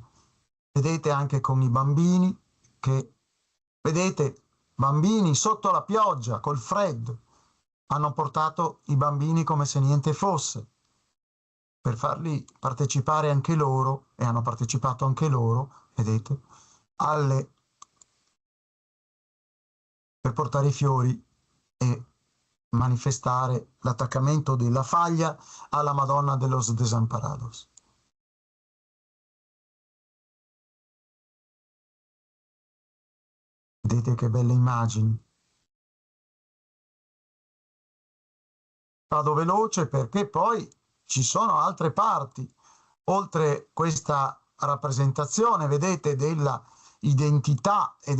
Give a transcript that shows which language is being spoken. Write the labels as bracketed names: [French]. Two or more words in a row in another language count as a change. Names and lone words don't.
[Italian] Vedete anche con i bambini che, vedete, bambini sotto la pioggia, col freddo, hanno portato i bambini come se niente fosse, per farli partecipare anche loro, e hanno partecipato anche loro, vedete, per portare i fiori e manifestare l'attaccamento della faglia alla Madonna de los Desamparados. Vedete che belle immagini. Vado veloce perché poi ci sono altre parti, oltre questa rappresentazione, vedete, della identità